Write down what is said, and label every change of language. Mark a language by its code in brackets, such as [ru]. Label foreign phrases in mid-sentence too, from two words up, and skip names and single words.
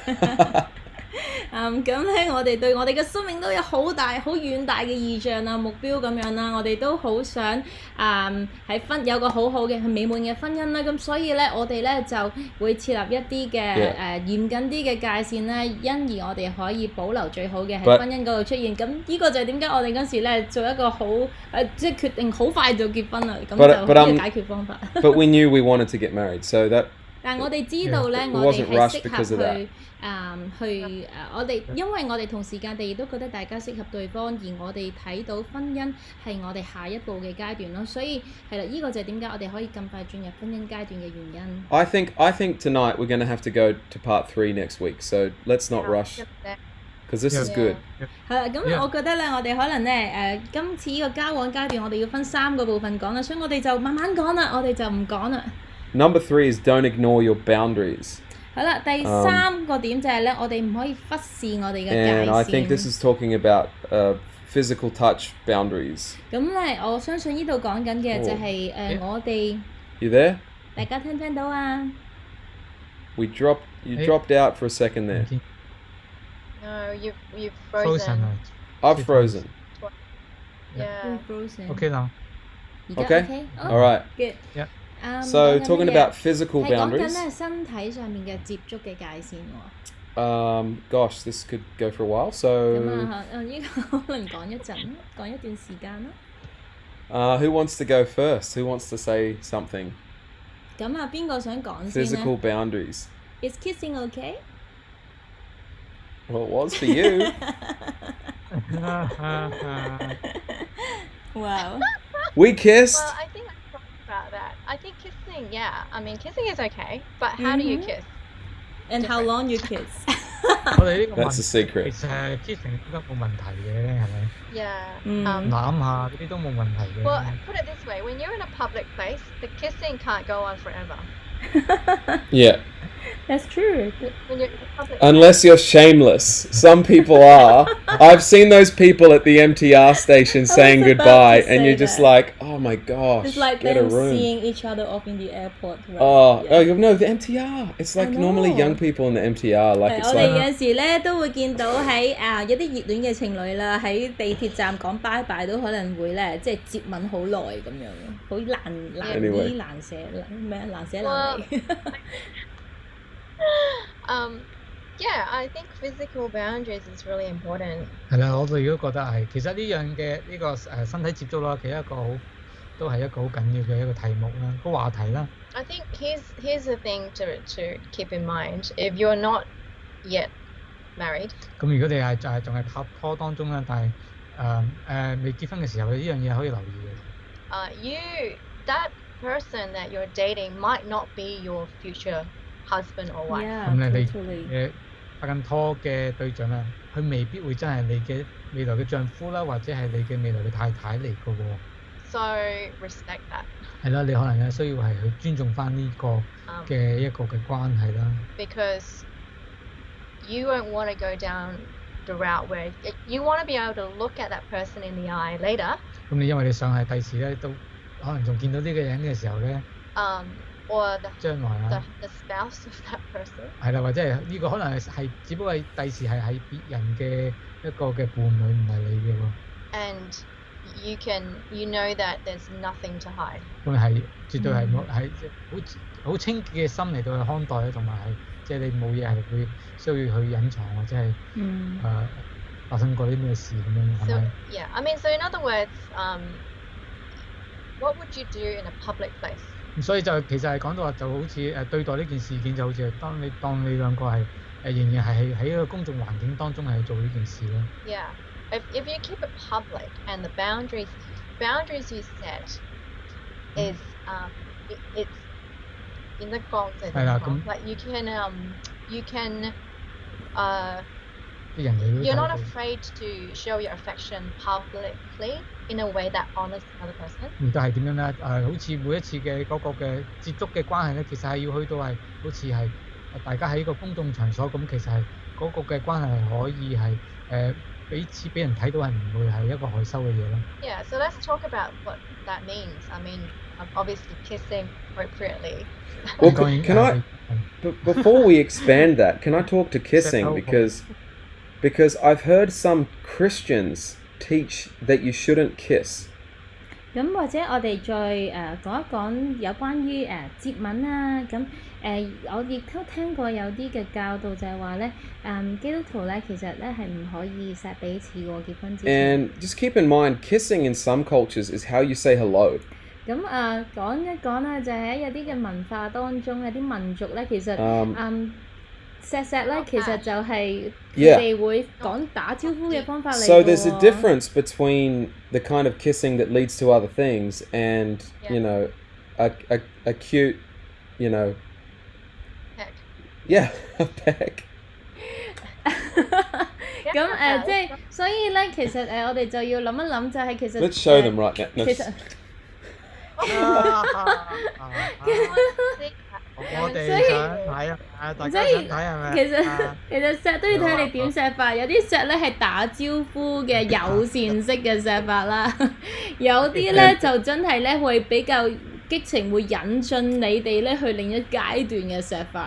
[yue] 咁咧，我哋對我哋嘅生命都有好大、好遠大嘅意象啊、目標咁樣啦。我哋都好想喺有個好好嘅美滿嘅婚姻啦。咁所以咧，我哋咧就會設立一啲嘅嚴謹啲嘅界線咧，因而我哋可以保留最好嘅喺婚姻嗰度出現。咁呢個就係點解我哋嗰時咧做一個好即係決定好快就結婚啦。咁就呢個解決方法。 [en] But we knew we wanted to get married, so that. [yue] 但我哋知道咧， [en] It [yue] 我哋 [en] wasn't [yue] 係 [en] rushed [yue] 適 [en] because of [yue] 合 [en] that. [yue] 我哋因為我哋同時間地亦都覺得大家適合對方，而我哋睇到婚姻係我哋下一步嘅階段咯，所以係啦，呢個就係點解我哋可以咁快進入婚姻階段嘅原因。 [en] I think tonight we're going to have to go to part 3 next week, so let's not rush, because this is good. [yue] 係啦，咁我覺得咧，我哋可能咧今次呢個交往階段，我哋要分3個部分講啦，所以我哋就慢慢講啦，我哋就唔講啦。 [en] Number 3 is don't ignore your boundaries. [yue] 好啦，第3個點就係咧，我哋唔可以忽視我哋嘅界 [en] And I think [yue] 線。 [en] this is talking about physical touch boundaries. [yue] 咁咧，我相信呢度講緊嘅就係我哋 [en] You there? [yue] 大家聽唔聽到啊？ [en] You dropped out for a second there. No, you've Frozen frozen. 啊 I've frozen. Yeah. [yue] OK 啦。而家 [en] Okay? [yue] OK？ [en] All right. Good。 Yeah. So talking about physical [yue] 係講緊 [en] boundaries. [yue] 咧身體上面嘅接觸嘅界線喎。 [en] Gosh, this could go for a while. [yue] 咁 [en] So [yue] 呢個可能講一陣，講一段時間啦。 [en] who wants to go first? Who wants to say something? [yue] 咁邊個想講先 [en] Physical [yue] 咧 [en] boundaries. ？Is kissing okay？ Well, it was for you. Wow. We kissed. Well, I think I talked about that. I think kissing, yeah. I mean, kissing is okay, but how do you kiss? And how long you kiss? [yue] 我哋呢個 [en] That's a [yue] 問 [en] secret. [yue] 其實 kissing 應該冇問題嘅，係咪？ [en] Yeah. [yue] 攬下嗰啲都冇問題嘅。 [en] Well, put it this way: when you're in a public place, the kissing can't go on forever. Yeah. That's true. When you're in a public Unless you're shameless. Some people are. I've seen those people at the MTR station saying about to goodbye, say and you're just that. like, oh my gosh, It's like get a them room. seeing each other off in the airport. Right? Oh, Yeah. oh no, the MTR. It's like I normally know. young people in the MTR. Like [yue] 係 [en] it's [yue] 我哋 [en] like [yue] 有時咧都會見到喺有啲熱戀嘅情侶啦，喺地鐵站講拜拜都可能會咧，即係接吻好耐咁樣，好難 [en] Anyway. [yue] 以難捨咩難捨難 [en] Well, [yue] 離。 [en] yeah, I think physical boundaries is really important. [yue] 係啦，我哋都覺得係。其實呢樣嘅呢個身體接觸啦，其實都係一個好緊要嘅一個題目啦，個話題啦。 [en] I think here's the thing to keep in mind: if you're not yet married, [yue] 咁如果你係仲係拍拖當中啦，但係未結婚嘅時候，呢樣嘢可以留意嘅。 [en] that person that you're dating might not be your future husband or wife. [yue] 咁 [en] Yeah, [yue] 你 [en] totally. [yue] 拍緊拖嘅對象啦，佢未必會真係你嘅未來嘅丈夫啦，或者係你嘅未來嘅太太嚟嘅喎。 [en] So respect that. [yue] 係啦，你可能需要係去尊重翻呢個嘅一個嘅關係啦。 [en] Because you won't want to go down the route where you want to be able to look at that person in the eye later. [yue] 咁你因為你想係第時咧都可能仲見到呢個人嘅時候咧， [en] Or [yue] 將來啊， [en] the spouse of that person. [yue] 係啦，或者係呢個可能係只不過係第時係別人嘅一個嘅伴侶，唔係你嘅喎。 [en] And you know that there's nothing to hide. [yue] 咁係絕對係冇係好清潔嘅心嚟到去看待咧，同埋係即係你冇嘢係會需要去隱藏或者係發生過啲咩事咁樣，係 [en] So [yue] 咪？ [en] yeah, I mean, so in other words, what would you do in a public place? [yue] 咁所以就其實係講到話就好似對待呢件事件就好似係當你兩個係仍然係喺一個公眾環境當中係做呢件事咯。 [en] Yeah. If you keep it public and the boundaries you set is it's in the like you can [yue] 啲人哋都 [en] you're not [yue] 睇到 [en] afraid to show your affection publicly in a way that honors another person. [yue] 亦都係點樣咧？好似每一次嘅嗰個嘅接觸嘅關係咧，其實係要去到係好似係大家喺一個公眾場所咁，其實係嗰個嘅關係係可以係彼此俾人睇到係唔會係一個害羞嘅嘢咯。 [en] Yeah, so let's talk about what that means. I mean, obviously kissing appropriately. Well, can I before we expand that, can I talk to kissing because I've heard some Christians teach that you shouldn't kiss. [yue] 咁或者我哋再講一講有關於接吻啊，咁我亦都聽過有啲嘅教導就係話咧，基督徒咧其實咧係唔可以錫彼此喎，結婚之前。 [en] And just keep in mind, kissing in some cultures is how you say hello. [yue] 咁講一講啦，就喺有啲嘅文化當中，有啲民族咧其實錫咧其實就係佢哋會講打招呼嘅方法嚟嘅喎。 [en] So there's a difference between the kind of kissing that leads to other things and you know a cute, you know, Heck. yeah, a peck. [yue] 咁即係所以咧，其實我哋就要諗一諗，就係其實 [en] Let's show them right now. No. [yue] 其實我哋想睇啊！大家想睇係咪？其實錫都要睇你點錫法，有啲錫咧係打招呼嘅友善式嘅錫法啦，有啲咧就真係咧會比較激情，會引進你哋咧去另一階段嘅錫法。